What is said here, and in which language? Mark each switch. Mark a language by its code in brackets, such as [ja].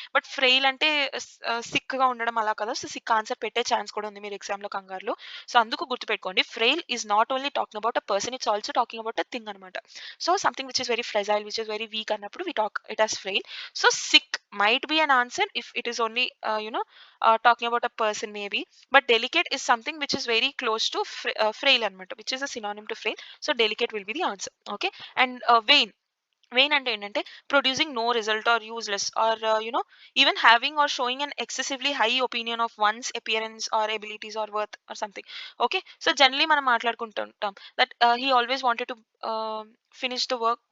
[te] But frail అంటే సిక్‌గా ఉండడం అలా కదా! సో, సిక్ ఆన్సర్ పెట్టే ఛాన్స్ కూడా ఉంది మీరు ఎగ్జామ్‌లో కంగారులో. సో, అందుకు గుర్తుపెట్టుకోండి. [en] Frail is not only talking about a person. It's also talking about a thing అనమాట. So, something which is very fragile, which is very weak అన్నప్పుడు we talk it as frail. So, sick might be an answer if it is only talking about a person maybe. But delicate is something which is very close to frail అన్నమాట, which is a synonym to frail. So, delicate will be the answer. Okay. And vain. Vain అంటే ఏంటంటే producing no result or useless or even having or showing an excessively high opinion of one's appearance or abilities or worth or something. Okay. So, generally [te] మనం మాట్లాడుకుంటుంటాం [en] That he always wanted to finish the work.